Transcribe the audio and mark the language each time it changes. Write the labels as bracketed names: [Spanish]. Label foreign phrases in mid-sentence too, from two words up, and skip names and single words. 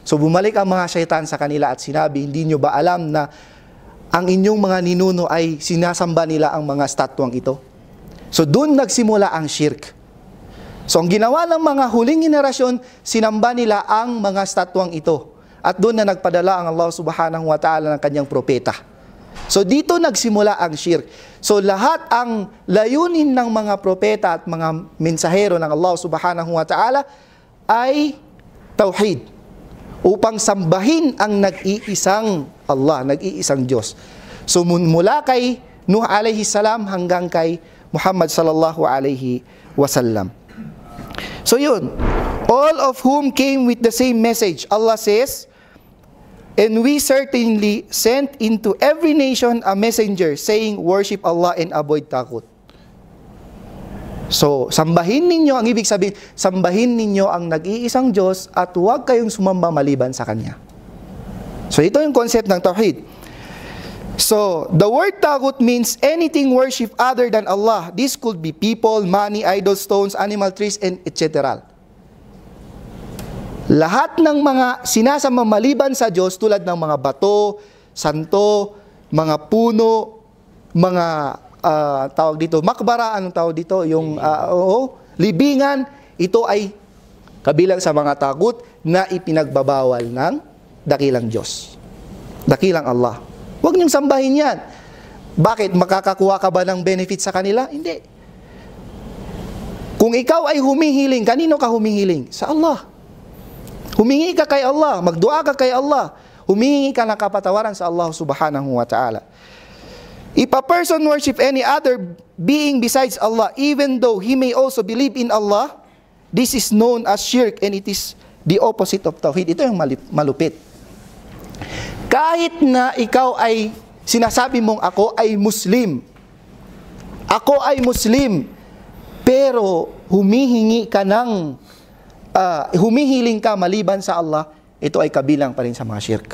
[Filipino] So bumalik ang mga syaitan sa kanila at sinabi, hindi nyo ba alam na ang inyong mga ninuno ay sinasamba nila ang mga statwang ito? So doon nagsimula ang shirk. So ang ginawa ng mga huling henerasyon, sinamba nila ang mga statwang ito. At doon na nagpadala ang Allah [Arabic] subhanahu wa ta'ala [Filipino] ng kanyang propeta. So dito nagsimula ang shirk. So lahat ang layunin ng mga propeta at mga mensahero ng Allah [Arabic] subhanahu wa ta'ala [Filipino] ay tauhid. Upang sambahin ang nag-iisang Allah, nag-iisang Diyos. So mula kay Nuh [Arabic] alayhi salam [Filipino] hanggang kay Muhammad [Arabic] sallallahu alayhi wasallam. [Filipino] So yun, [English] all of whom came with the same message. Allah says, and we certainly sent into every nation a messenger saying, worship Allah and avoid takut. [Filipino] So, sambahin ninyo, ang ibig sabihin, sambahin ninyo ang nag-iisang Diyos at huwag kayong sumamba maliban sa Kanya. So, ito yung concept ng tauhid. [English] So, the word takut means anything worship other than Allah. This could be people, money, idols, stones, animal, trees, and etc. [Filipino] Lahat ng mga sinasamba maliban sa Diyos tulad ng mga bato, santo, mga puno, mga tawag dito, makbara, anong tawag dito? Yung libingan, ito ay kabilang sa mga takot na ipinagbabawal ng dakilang Diyos. Dakilang Allah. Huwag niyong sambahin yan. Bakit? Makakakuha ka ba ng benefit sa kanila? Hindi. Kung ikaw ay humihiling, kanino ka humihiling? Sa Allah. Humingi ka kay Allah, magdua ka kay Allah, humingi ka ng kapatawaran sa Allah [Arabic] subhanahu wa ta'ala. [English] If a person worship any other being besides Allah, even though he may also believe in Allah, this is known as shirk and it is the opposite of tawhid. [Filipino] Ito yung malupit. Kahit na ikaw ay sinasabi mong ako ay Muslim, pero humihingi ka ng humihiling ka maliban sa Allah, ito ay kabilang pa rin sa mga shirk.